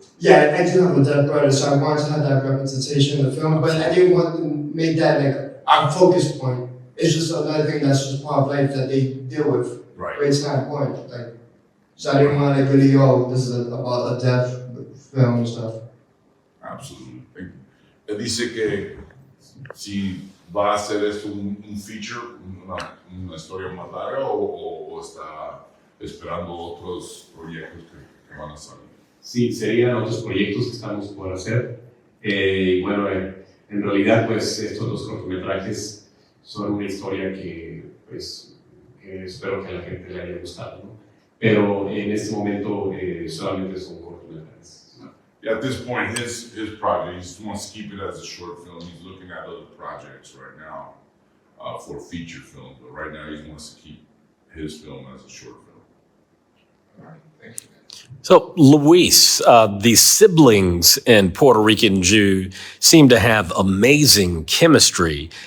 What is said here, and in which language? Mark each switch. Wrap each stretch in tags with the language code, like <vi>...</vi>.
<en>Yeah, I do have a deaf brother, so I wanted to have that representation in the film, but I didn't want to make that like a focus point. It's just another thing that's just part of life that they deal with. Right. But it's not important. Like, so I didn't want to like really, this is about a deaf film and stuff. Absolutely.</en> <es>Él dice que si va a hacer esto un feature, una historia más larga o está esperando otros proyectos que van a salir. Sí, serían otros proyectos que estamos por hacer. Y bueno, en realidad, pues estos dos cortometrajes son una historia que, pues, espero que a la gente le haya gustado, ¿no? Pero en este momento solamente son cortometrajes.</es> <en>At this point, his project, he just wants to keep it as a short film. He's looking at other projects right now for feature film, but right now he wants to keep his film as a short film. All right, thank you. So, Luis, the siblings in Puerto Rican Jew seem to have amazing chemistry.</en>